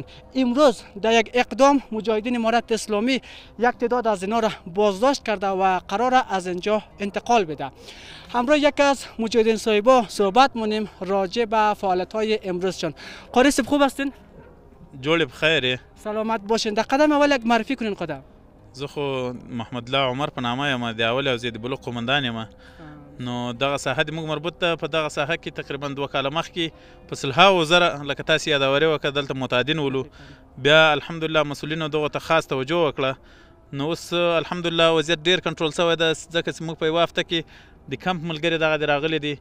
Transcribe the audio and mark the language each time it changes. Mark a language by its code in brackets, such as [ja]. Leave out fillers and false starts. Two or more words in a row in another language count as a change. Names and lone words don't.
[fa] امروز در یک اقدام مجاهدین امارت اسلامی یک تعداد از اینا را بازداشت کرده و قرار از اینجا انتقال بده. همراه یک از مجاهدین صاحبا صحبت مونیم راجع به فعالیت‌های امروزشان. قاری صاحب خوب هستین؟ [ps] جوړ بخیر. [fa] سلامت باشین. در قدم اول یک معرفی کنین خودم. [ps] زه خو محمد الله عمر په نامه یم، د اول او زید بلوغ قومندان یم. نو دغه ساحه د موږ مربوط ده په دغه ساحه کې تقریبا 2 کاله مخکې په سلهاوو زره لکه تاسې یادورې وکړه دلته معتادین ولو، بیا الحمدلله مسؤلینو دغو ته خاص توجه وکړه. نو اوس الحمدلله وضعیت ډېر کنټرول شوی ده، ځکه چې موږ په یوه هفته کې د کمپ ملګري دغه د راغلي دي.